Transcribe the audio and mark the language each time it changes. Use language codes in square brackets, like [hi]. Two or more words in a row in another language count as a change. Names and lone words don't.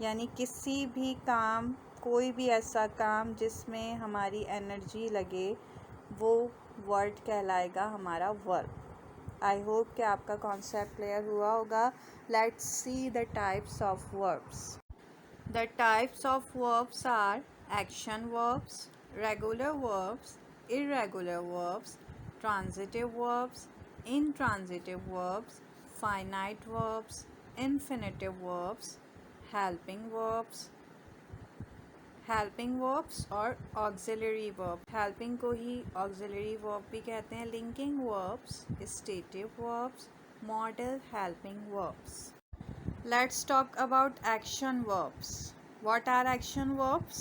[hi] यानी किसी भी काम, कोई भी ऐसा काम जिसमें हमारी एनर्जी लगे वो वर्ड कहलाएगा हमारा वर्ब। [en] I hope [hi] कि आपका [en] concept clear [hi] हुआ होगा। [en] let's see the types of verbs. The types of verbs are action verbs, regular verbs, irregular verbs, transitive verbs, intransitive verbs, finite verbs, infinitive verbs, helping verbs, helping verbs और auxiliary verb. [hi] हेल्पिंग को ही [en] auxiliary verb [hi] भी कहते हैं। [en] linking verbs, stative verbs, modal helping verbs. let's talk about action verbs. what are action verbs?